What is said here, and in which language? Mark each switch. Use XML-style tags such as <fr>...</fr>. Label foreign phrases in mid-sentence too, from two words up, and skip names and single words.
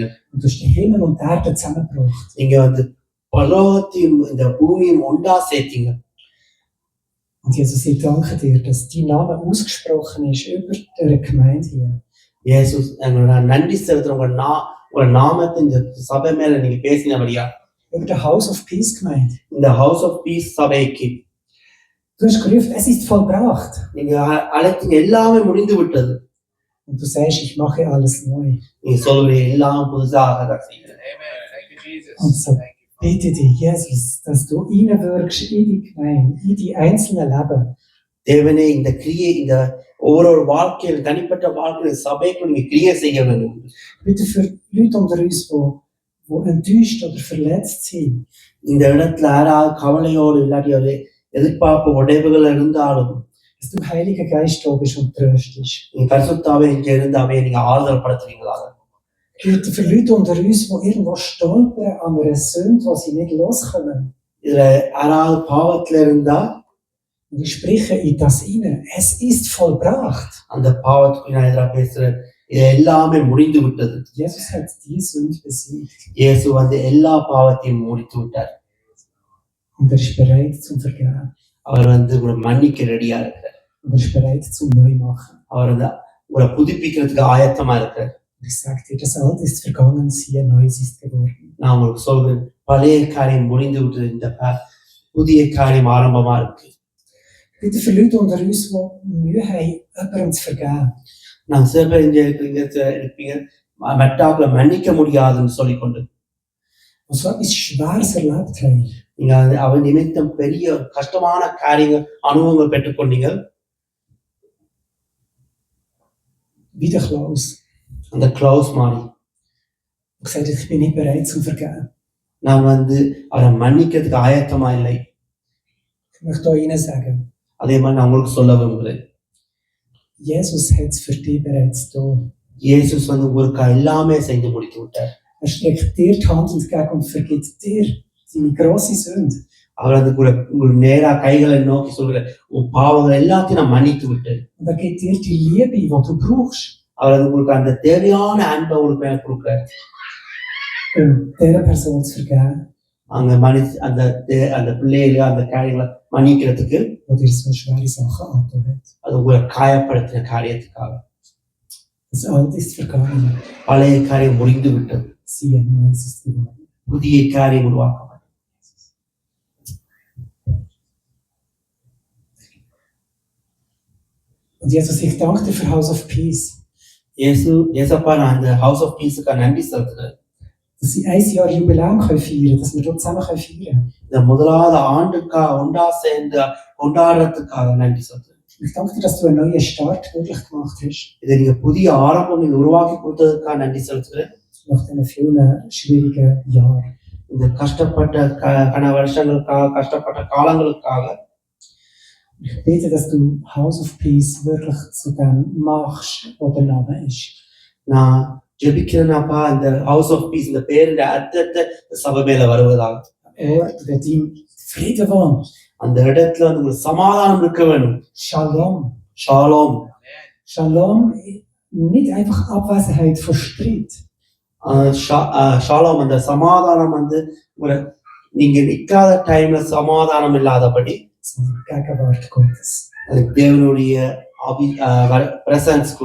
<de>Und du hast den Himmel und die Erde zusammengebracht.</de> <ta>நீங்க பரலோகத்தையும் இந்த பூமியும் ஒன்றா சேர்த்தீங்க.</ta> <de>Und Jesus, ich danke dir, dass dein Name ausgesprochen ist über der Gemeinde hier.</de> <ta>இயேசுஸ், எங்களோட நன்றி செலுத்துறோம். உங்க நாமத்தை இந்த சபை மேல நீங்க பேசினபடியா,</ta> <de>Über der House of Peace Gemeinde.</de> <ta>இந்த ஹவுஸ் ஆஃப் பீஸ் சபைக்கு</ta> <de>Du hast gerufen, es ist vollbracht.</de> <ta>நீங்க அழைத்தீங்க, எல்லாமே முடிந்து விட்டது.</ta> <de>Und du sagst, ich mache alles neu.</de> <ta>நீங்க சொல்றீங்க, எல்லாம் புதுசாக செய்யுங்க.</ta> <de>Und so bitte dich, Jesus, dass du reinwirkst in die Gemeinde, in die einzelnen Leben.</de> <ta>தேவனே, இந்த கிரியை இந்த ஒவ்வொரு வாழ்க்கையில் தனிப்பட்ட வாழ்க்கையில் சபைக்கு நீங்க கிரியை செய்ய வேண்டும்.</ta> <de>Bitte für Leute unter uns, die enttäuscht oder verletzt sind.</de> <ta>இந்த இடத்துல யாராவது கவலையோடு இல்லாட்டி ஒரு எதிர்பார்ப்பு உடைவுகள் இருந்தாலும்</ta> <de>Dass du Heiliger Geist da bist und tröstest.</de> <ta>நீங்க பரிசுத்தாவே இங்க இருந்து அவையை நீங்க ஆறுதல் படுத்துறீங்களாக.</ta> <de>Bitte für Leute unter uns, die irgendwo stolpern an einer Sünde, die sie nicht loskommen.</de> <ta>இதுல யாராவது பாவத்துல இருந்தா</ta> <de>Und ich spreche in das hinein. Es ist vollbracht.</de> <ta>அந்த பாவத்துக்கு நான் எதிராக பேசுறேன். இது எல்லாமே முடிந்து விட்டது.</ta> <de>Jesus hat die Sünde besiegt.</de> <ta>இயேசு எல்லா பாவத்தையும் முடித்து விட்டார்.</ta> <de>Und er ist bereit zum Vergeben.</de> <ta>அவர் உங்களை மன்னிக்க ரெடியா இருக்கிறார்.</ta> <de>Und er ist bereit zum Neumachen.</de> <ta>அவர் உங்களை புதுப்பிக்கிறதுக்கு ஆயத்தமா இருக்கிறார்.</ta> <de>Und ich sage dir, das Alte ist vergangen, siehe, Neues ist geworden.</de> <ta>நான் உங்களுக்கு சொல்றேன், பழைய காரியம் முடிந்து விட்டது, இந்த புதிய காரியம் ஆரம்பமா இருக்கு.</ta> <de>Bitte für Leute unter uns, die Mühe haben, jemandem zu vergeben.</de> <ta>நான் சில பேர் இங்க இருப்பீங்க மெட்டாக்களை மன்னிக்க முடியாதுன்னு சொல்லிக்கொண்டு</ta> <de>Und so etwas Schweres erlebt haben.</de> <ta>நீங்க அவன் நிமித்தம் பெரிய கஷ்டமான காரியங்கள் அனுபவங்கள் பெற்றுக்கொண்டீங்க.</ta> <de>Wie der Klaus.</de> <ta>அந்த கிளவுஸ் மாதிரி</ta> <de>Und gesagt hat, ich bin nicht bereit zum Vergeben.</de> <ta>நான் அவரை மன்னிக்கிறதுக்கு ஆயத்தமா இல்லை.</ta> <de>Ich möchte da Ihnen sagen,</de> <ta>அதே மாதிரி நான் உங்களுக்கு சொல்ல விரும்புகிறேன்,</ta> <de>Jesus hat es für dich bereits da.</de> <ta>இயேசுஸ் உங்களுக்கு எல்லாமே செஞ்சு முடித்து விட்டார்.</ta> <de>Er streckt dir die Hand entgegen und vergibt dir deine grosse Sünde.</de> <ta>அவர் உங்களுக்கு நேரா கைகளை நோக்கி சொல்கிற உன் பாவங்கள் எல்லாத்தையும் நான் மன்னித்து விட்டேன்.</ta> <de>Und er gibt dir die Liebe, die du brauchst.</de> <ta>அவர் உங்களுக்கு அந்த தேவையான அன்பை உங்களுக்கு மேல கொடுக்குறாரு.</ta> <de>Um dieser Person zu vergeben.</de> <ta>அங்க அந்த பிள்ளைகளை அந்த காரியங்களை மன்னிக்கிறதுக்கு</ta> <de>wo dir so schwere Sachen angetan hat.</de> <ta>அது உங்களை காயப்படுத்தின காரியத்துக்காக.</ta> <de>Das Alte ist vergangen.</de> <ta>பழைய காரியம் முடிந்து விட்டது,</ta> <de>Siehe, Neues ist geworden.</de> <ta>புதிய காரியம் உருவாக்கப்பட்டது.</ta> <de>Und Jesus, ich danke dir für House of Peace.</de> <ta>ஏசப்பா, நான் அந்த ஹவுஸ் ஆஃப் பீஸுக்கு நன்றி செலுத்துகிறேன்.</ta> <de>Dass sie 1 Jahr Jubiläum feiern können, dass wir dort zusammen feiern können.</de> <ta>இந்த முதலாவது ஆண்டுக்காக ஒன்றா சேர்ந்து கொண்டாடுறதுக்காக நன்றி செலுத்துகிறேன்.</ta> <de>Ich danke dir, dass du einen neuen Start möglich gemacht hast.</de> <ta>இதை நீங்க புதிய ஆரம்பம் நீங்க உருவாக்கி கொடுத்ததுக்காக நன்றி செலுத்துகிறேன்.</ta> <de>Nach diesen vielen schwierigen Jahren.</de> <ta>இந்த கஷ்டப்பட்ட வருஷங்களுக்காக, கஷ்டப்பட்ட காலங்களுக்காக</ta> <de>Ich bitte, dass du House of Peace wirklich zu dem machst, was der Name ist.</de> <ta>நான் ஜெபிக்கிறேனாப்பா, இந்த ஹவுஸ் ஆஃப் பீஸ் இந்த பேருடைய அர்த்தத்தை சபை மேல வருவதாக.</ta> <de>Ort, wo dein Frieden wohnt.</de> <ta>அந்த இடத்துல உங்களுக்கு சமாதானம் இருக்க வேண்டும்.</ta> <de>Shalom.</de> <ta>ஷாலோம்.</ta> <de>Shalom, nicht einfach Abwesenheit von Streit.</de> <ta>ஷாலோம், அந்த சமாதானம் நீங்க நிக்காத டைம்ல சமாதானம் இல்லாதபடி</ta> <de>Sondern Gegenwart Gottes.</de> <ta>தேவனுடைய பிரசன்ஸ்குள்ள</ta>